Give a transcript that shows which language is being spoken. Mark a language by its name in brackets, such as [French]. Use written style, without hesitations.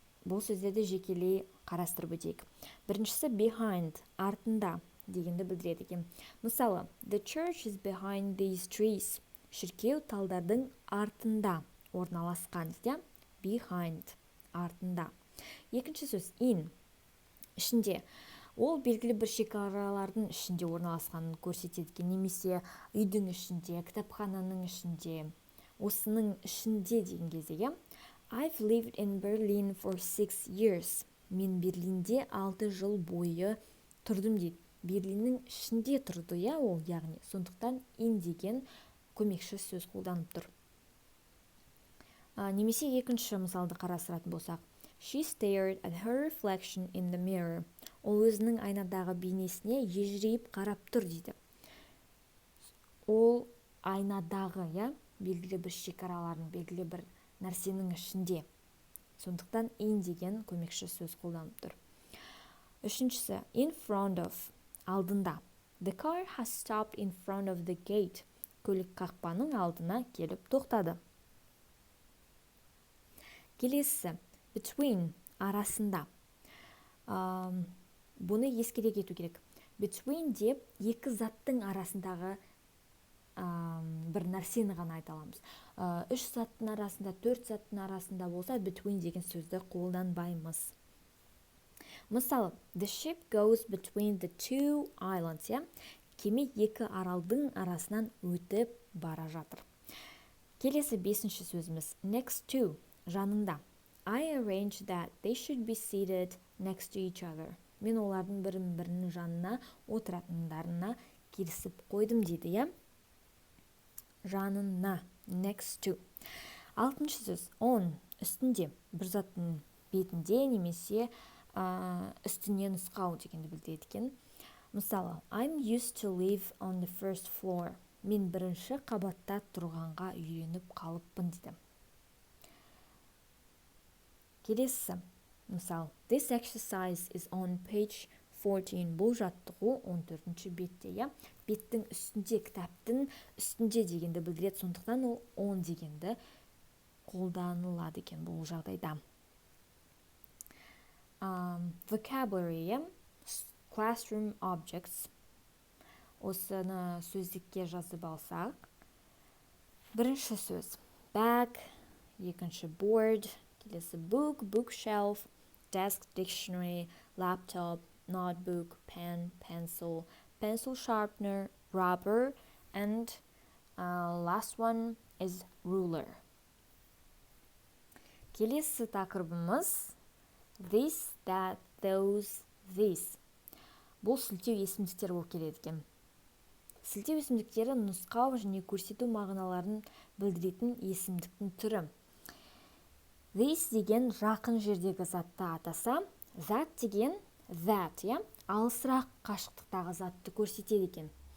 [Kazakh] Бұл сөздерді жекелей қарастырып өтейік. Біріншісі behind, артында дегенді білдіреді екен. Мысалы, [English] the church is behind these trees. [Kazakh] Шіркеу талдардың артында орналасқан. Behind, артында. Екінші сөз in, ішінде. Ол белгілі бір шекаралардың ішінде орналасқанын көрсетеді, немесе үйдің ішінде, кітапхананың ішінде, осының ішінде деген кезде. [English] I've lived in Berlin for 6 years. [Kazakh] Мен Берлинде 6 жыл бойы тұрдым дейді. Берлиннің ішінде тұрды, ол яғни. Сондықтан in деген көмекші сөз қолданып тұр. Немесе екінші мысалды қарастыратын болсақ. [English] She stared at her reflection in the mirror. [Kazakh] Ол өзінің айнадағы бейнесіне ежірейіп қарап тұр дейді. Ол айнадағы, белгілі бір шекаралардың, белгілі бір нәрсенің ішінде. Сондықтан in деген көмекші сөз қолданып тұр. Үшіншісі, [English] in front of, [Kazakh] алдында. [English] The car has stopped in front of the gate. [Kazakh] Көлік қақпаның алдына келіп тоқтады. Келесі, between, арасында. Бұны ескере кету керек. Between деп екі заттың арасындағы бір нәрсені ғана айта аламыз. Үш заттың арасында, төрт заттың арасында болса, between деген сөзді қолданбаймыз. Мысалы, [English] the ship goes between the two islands. [Kazakh] Кеме екі аралдың арасынан өтіп бара жатыр. Келесі бесінші сөзіміз next to, жанында. [English] I arranged that they should be seated next to each other. [Kazakh] Мен олардың бірінің жанына отыратындарына келісіп қойдым дейді, жанына, next to. Алтыншы сөз on, үстінде, бір заттың бетінде немесе үстіне нұсқау дегенді білдіреді екен. Мысалы, [English] I'm used to live on the first floor. [Kazakh] Мен бірінші қабатта тұрғанға үйреніп қалыппын дейді. Келесі, мысалы, [English] this exercise is on page 14. [Kazakh] Бұл жаттығу 14-ші бетте. Беттің үстінде, кітаптың үстінде дегенді білдіреді. Сондықтан ол on дегенді қолданылады екен бұл жағдайда. [English] Vocabulary, classroom objects. [Kazakh] Осыны сөздікке жазып алсақ. Бірінші сөз [English] bag, [Kazakh] екінші [English] board, [Kazakh] келесі [English] book, bookshelf, desk, dictionary, laptop, notebook, pen, pencil, pencil sharpener, rubber, and last one is ruler. [Kazakh] Келесі тақырыбымыз this, that, those, this. Бұл сілтеу есімдіктер болып келеді екен. Сілтеу есімдіктері нұсқау және көрсету мағыналарын білдіретін есімдіктің түрі. This деген жақын жердегі затты атаса, зат деген that, алысырақ қашықтықтағы затты көрсетеді екен.